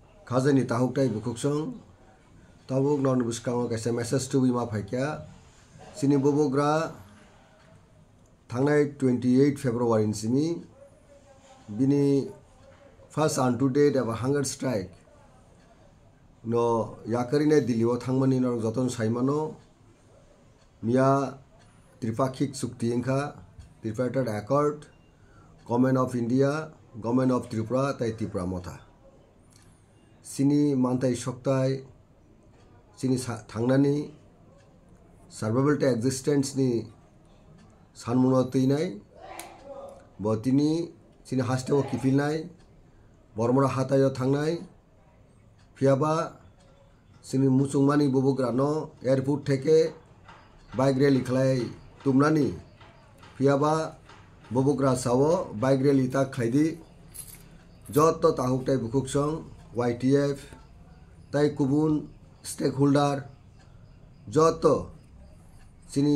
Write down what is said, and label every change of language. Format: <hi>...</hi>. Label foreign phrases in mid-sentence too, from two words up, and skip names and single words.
<trp>khazani tahuktai bukuksong tabuk non buskango kaisa message to bima phaikya sini bobogra thangnai 28 February sini bini first unto date aba</trp> <en>hunger strike</en> <trp>no yakarine dilio thangmani no joton saimano mia tripakhik chukti engkha tripartite accord Government of India Government of Tripura tai Tripura motha sini mantai soktai sini thangnani survival to existence ni sanmuno teinai botini sini haste o kipilnai bormora hatayo thangnai phiaba sini musungmani bobograno airport theke</trp> <en>bike rally</en> <trp>khlai tumnani phiaba bobogra sawo</trp> <en>bike rally</en> <trp>ta khlaidi joto tahuktai bukuksong YTF tai kubun stakeholder joto sini</trp>